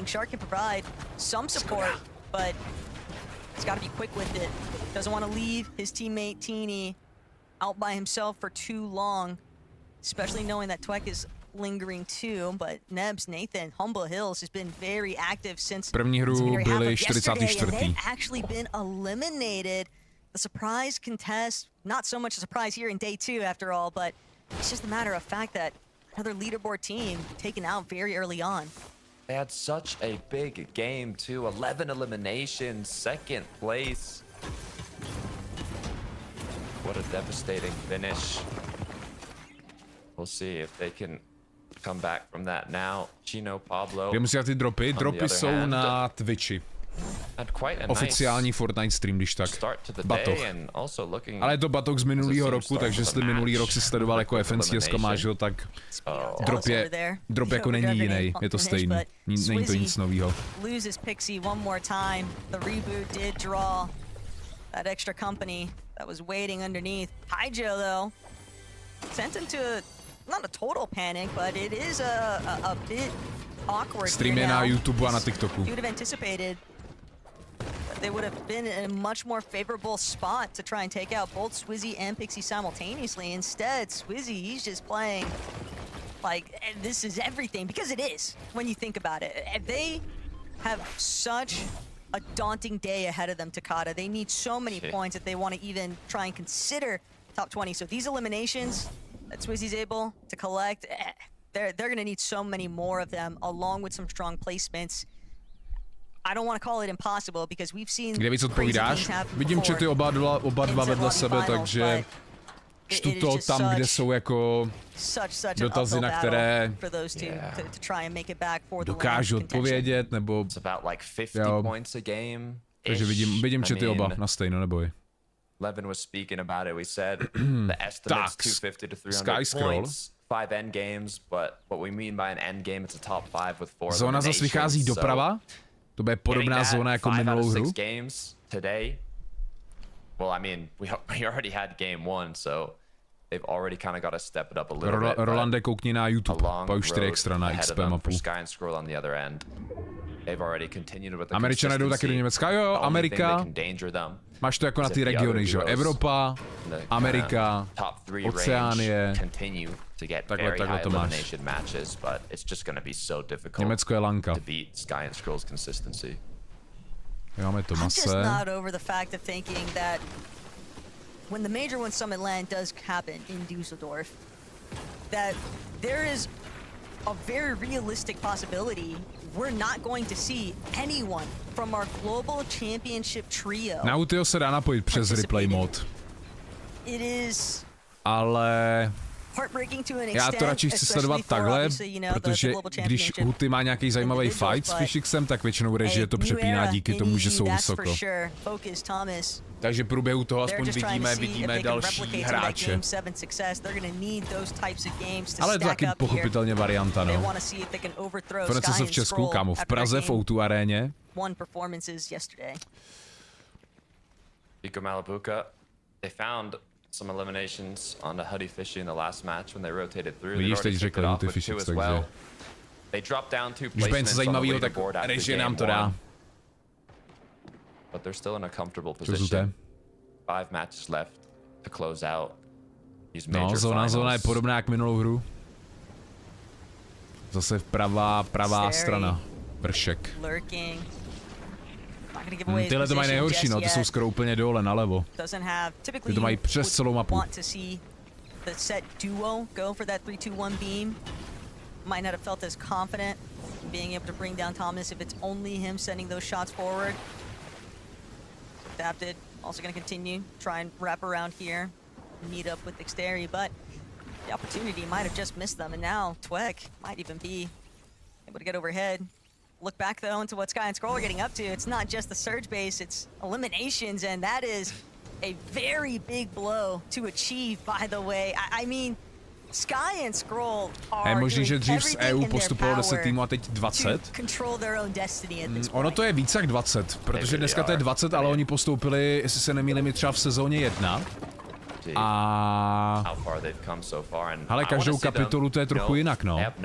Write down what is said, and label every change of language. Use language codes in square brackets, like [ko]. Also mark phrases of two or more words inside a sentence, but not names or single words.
[en] Shark can provide some support, but he's gotta be quick with it. Doesn't want to leave his teammate Teeny out by himself for too long, especially knowing that Twek is lingering too, but Nebs, Nathan, Humble Hills has been very active since [cs] první hru byli 44. [en] They've actually been eliminated. The surprise contest, not so much a surprise here in day 2 after all, but it's just a matter of fact that another leaderboard team taken out very early on. They had such a big game too, 11 eliminations, 2nd place. What a devastating finish. We'll see if they can come back from that now. Chino, Pablo. [cs] Kde musí ty dropy? Dropy jsou na Twitchi. Oficiální Fortnite stream, když tak. Batoh. Ale je to batoh z minulého roku, takže jestli minulý rok si sledoval jako FNCS kamážil, tak drop jako není jiný. Je to stejný. Není to nic novýho. [en] Loses Pixie one more time. The reboot did draw that extra company that was waiting underneath. Hyjo though sent him to not a total panic, but it is a bit awkward. [cs] Stream je na YouTube a na TikToku. [en] You would have anticipated that they would have been in a much more favorable spot to try and take out both Swizzy and Pixie simultaneously. Instead, Swizzy, he's just playing like this is everything, because it is when you think about it. They have such a daunting day ahead of them, Takada. They need so many points that they want to even try and consider top 20. So these eliminations that Swizzy's able to collect, they're going to need so many more of them, along with some strong placements. I don't want to call it impossible, because we've seen [cs] kde víc odpovídáš? Vidím chaty oba dva vedle sebe, takže čtu to tam, kde jsou jako dotazy, na které dokážu odpovědět, nebo jo. Takže vidím chaty oba na stejno, neboj. [en] Levin was speaking about it. We said the estimate's 250 to 300 points, 5 end games, but what we mean by an end game, it's a top 5 with 4 [cs] Zóna zase vychází doprava. To bude podobná zóna jako minulou hru. [en] Games today. Well, I mean, we already had game 1, so they've already kind of got to step it up a little bit. [cs] Rolande, koukni na YouTube. Pajus4 Extra na XP mapu. [en] On the other end. They've already continued with the [cs] Američané jdou taky do Německa, jo, Amerika. Máš to jako na ty regiony, že jo? Evropa, Amerika, Oceánie. Takhle to máš. Německo je lanka. Máme Tomase. [en] When the Major One Summit LAN does happen in Dusseldorf, that there is a very realistic possibility we're not going to see anyone from our global championship trio. [cs] Na Hutyho se dá napojit přes replay mod. [en] It is [cs] ale já to radši chci sledovat takhle, protože když Huty má nějaký zajímavý fight s F1HYXem, tak většinou režie to přepíná díky tomu, že jsou vysoko. Takže v průběhu toho aspoň vidíme další hráče. Ale je to taky pochopitelně varianta, no. Konec se v Česku, kámo, v Praze, v O2 aréně. [en] They found some eliminations on the Huty Fishy in the last match when they rotated through. [cs] Vidíš, teď řekli Huty FISHYX, takže... [en] They dropped down 2 placements on the leaderboard after game 1. But they're still in a comfortable position. 5 matches left to close out these major finals. [cs] Zóna je podobná jak minulou hru. Zase pravá strana. Vršek. Tyhle to mají nejhorší, no, ty jsou skoro úplně dole nalevo. Ty to mají přes celou mapu. [en] Might not have felt as confident being able to bring down Thomas if it's only him sending those shots forward. Adapted, also going to continue, try and wrap around here, meet up with Dexterity, but the opportunity might have just missed them, and now Twek might even be able to get overhead. Look back though into what Sky and Scroll are getting up to. It's not just the surge base, it's eliminations, and that is a very big blow to achieve, by the way. I mean, Sky and Scroll are [cs] možný, že dřív z EU postupovalo 10 týmů a teď 20. Ono to je víc jak 20, protože dneska to je 20, ale oni postoupili, jestli se nemýlím, třeba v sezóně 1. A... Ale každou kapitolu to je trochu jinak, no.